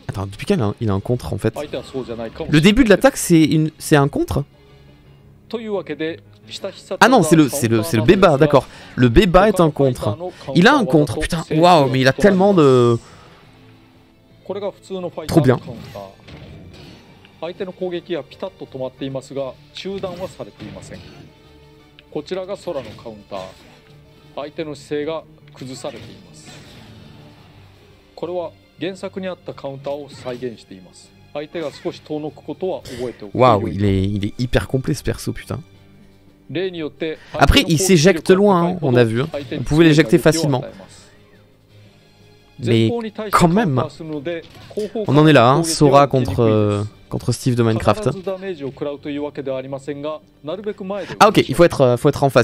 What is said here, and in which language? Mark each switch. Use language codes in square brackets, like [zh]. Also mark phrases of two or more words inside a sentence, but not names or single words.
[fr] Attends, depuis quand il a un contre en fait? Le début de l'attaque c'est un contre? Ah non, c'est le Beba, d'accord. Le Beba est un contre. Il a un contre, putain, waouh, mais il a tellement de... Trop bien. [ja] 相手の攻撃はピタッと止まっていますが中断はされていません。こちらが空のカウンター。相手の姿勢が崩されています。これは原作にあったカウンターを再現しています。相手が少し遠のくことは覚えておく。 [fr] Waouh, il est hyper complet ce perso, putain. Après, il s'éjecte loin, hein, on a vu. On pouvait l'éjecter facilement. Mais quand même, on en est là, hein, Sora contre Steve de Minecraft. Ah ok, il faut être en face.